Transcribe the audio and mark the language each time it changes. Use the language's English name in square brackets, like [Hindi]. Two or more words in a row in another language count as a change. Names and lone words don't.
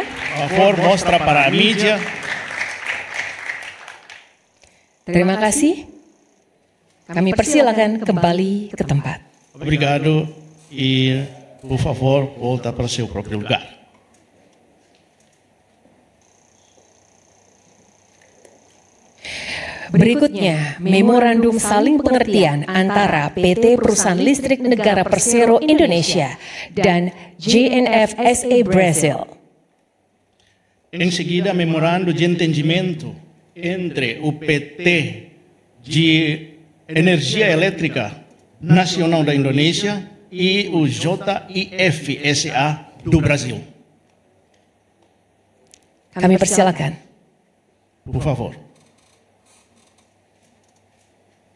[Portuguese] Por favor, mostra para a mídia. [Indonesian] Terima kasih. Kami persilakan kembali ke tempat. [Portuguese] Obrigado e, por favor, volta para seu próprio lugar. [Indonesian] Berikutnya, memorandum saling pengertian antara PT Perusahaan Listrik Negara Persero Indonesia dan GNF SA Brasil. [Portuguese] Em seguida, memorando de entendimento entre o PT de Energia Elétrica Nacional da Indonésia e o JIF SA do Brasil. [Indonesian] Kami persilakan. [Portuguese] Por favor.